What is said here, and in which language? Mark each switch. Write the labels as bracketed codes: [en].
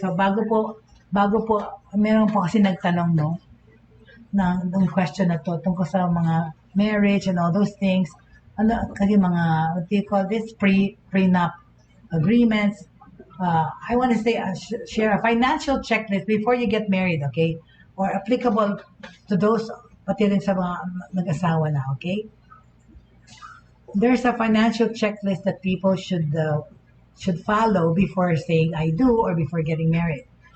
[tl] So bago po meron po kasi nagtanong ng question na to tungkol sa mga marriage and all those things. Ano kasi mga, [en] what do you call this, prenup agreements. I want to say share a financial checklist before you get married, okay? Or applicable to those [tl] pati rin sa mga nag-asawa na, okay? [en] There's a financial checklist that people should follow before saying I do or before getting married.